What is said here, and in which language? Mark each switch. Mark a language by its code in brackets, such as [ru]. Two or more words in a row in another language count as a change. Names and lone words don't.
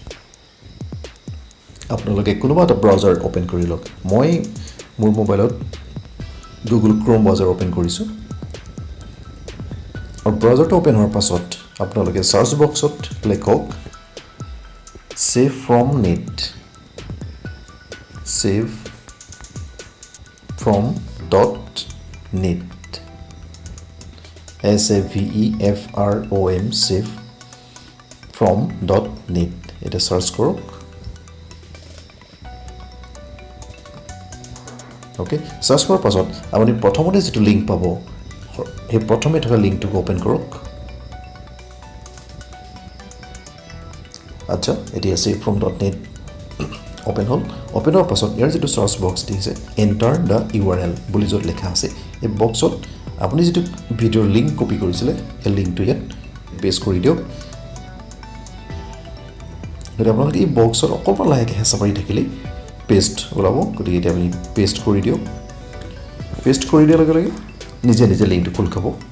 [as] আপোনালোকে কোনোবা এটা ব্ৰাউজাৰ অ'পেন কৰি লওক মই মোৰ মোবাইলত গুগল ক্ৰ'ম ব্ৰাউজাৰ অ'পেন কৰিছোঁ আৰু ব্ৰাউজাৰটো অ'পেন হোৱাৰ পাছত আপোনালোকে চাৰ্চ বক্সত লিখক ছেভ ফ্ৰম নেট save from .net SAVEFROM save from .net এটা সার্চ কৰক ওকে সার্চ কৰাৰ পাছত আপুনি প্ৰথমতে যেটো লিংক পাব সেই প্ৰথমে থকা লিংকটো ওপেন কৰক আচ্ছা এতিয়া save from .net ওপেন হ'ল ওপেন হোৱাৰ পাছত ইয়াৰ যিটো সাৰ্চ বক্স দিছে [en] enter the URL [as] বুলি য'ত লেখা আছে এই বক্সত আপুনি যিটো ভিডিঅ'ৰ লিংক কপি কৰিছিলে সেই লিংকটো ইয়াত পেষ্ট কৰি দিয়ক যদি আপোনালোকে এই বক্সত অকণমান লাহেকৈ হেঁচা মাৰি থাকিলে পেষ্ট ওলাব গতিকে এতিয়া আপুনি পেষ্ট কৰি দিয়ক পেষ্ট কৰি দিয়াৰ লগে লগে নিজে নিজে লিংকটো খোল খাব